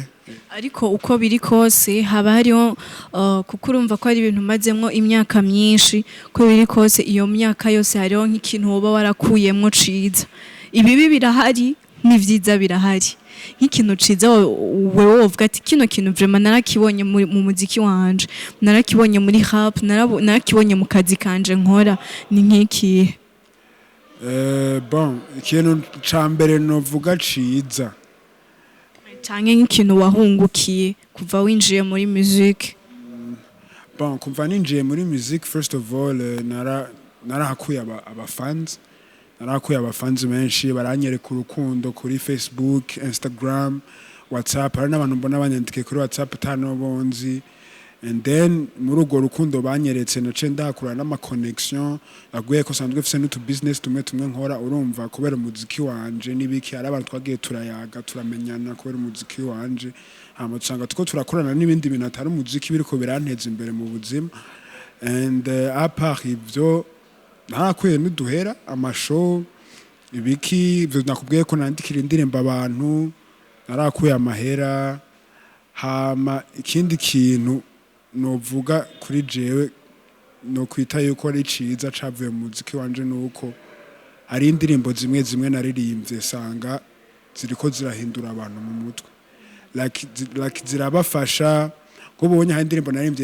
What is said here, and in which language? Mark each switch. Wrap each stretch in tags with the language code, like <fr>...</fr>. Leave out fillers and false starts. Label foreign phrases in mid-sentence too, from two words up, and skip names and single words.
<rn>ariko uko biri kose haba hariho kuko urumva ko ari ibintu mazemwo imyaka myinshi ko biri kose iyo myaka yose hariho nk'ikintu woba warakuyemwo ciza ibibi birahari n'ivyiza birahari nk'ikintu ciza wewe wovuga ati kino kintu vraiment narakibonye mu muziki wanje narakibonye muri rap narakibonye mu kazi kanje nkora ni nk'iki bon ikintu cambere novuga ciza canke nk'ikintu wahungukiye kuva winjiye muri music bon kuva ninjiye muri music</rn> <en>first of all</en> <rn>narahakuye abafans narakuye abafanzi benshi baranyereka urukundo kuri Facebook, Instagram, WhatsApp hari n'abantu mbona banyandike kuri WhatsApp tano bonzi</rn> <en>and then</en> <rn>muri urwo rukundo banyeretse nace ndakura n'ama connection aguye ko sanzwe fise n'utu business tumwe nkora urumva kubera umuziki wanje n'ibiki hari abantu twagiye turayaga turamenyana kubera umuziki wanje hama tusanga tuko turakorana n'ibindi bintu atari umuziki biriko biranteza imbere mu buzima</rn> <en>and apart</en> <rn>ivyo narakuye n'uduhera amashow ibiki ivyo nakubwiye ko nandikira indirimbo abantu narakuye amahera hama ikindi kintu novuga kuri jewe no kwita yuko ari ciza cavuye mu muziki wanje nuko hari indirimbo zimwe naririmbye sanga ziriko zirahindura abantu mu mutwe like zirabafasha ko bonye hari indirimbo naririmbye</rn>